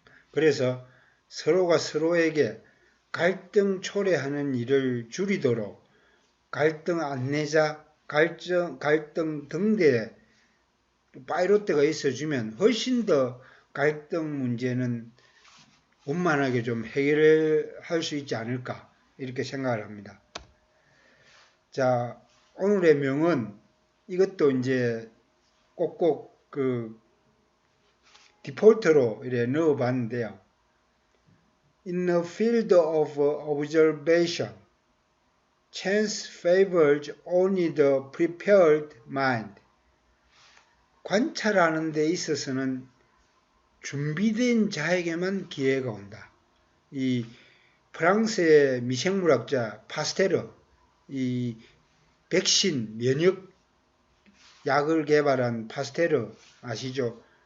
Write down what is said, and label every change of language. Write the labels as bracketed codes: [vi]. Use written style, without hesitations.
[ko] 그래서 서로가 서로에게 갈등 초래하는 일을 줄이도록 갈등 안내자, 갈등 등대, 파이로트가 있어주면 훨씬 더 갈등 문제는 원만하게 좀 해결할 수 있지 않을까, 이렇게 생각을 합니다. 자, 오늘의 명은 이것도 이제 꼭꼭 디폴트로 이렇게 넣어봤는데요. [en] In the field of observation, chance favors only the prepared mind. [ko] 관찰하는 데 있어서는 준비된 자에게만 기회가 온다. 이 프랑스의 미생물학자 파스테르, 이 백신 면역 약을 개발한 파스테르 아시죠?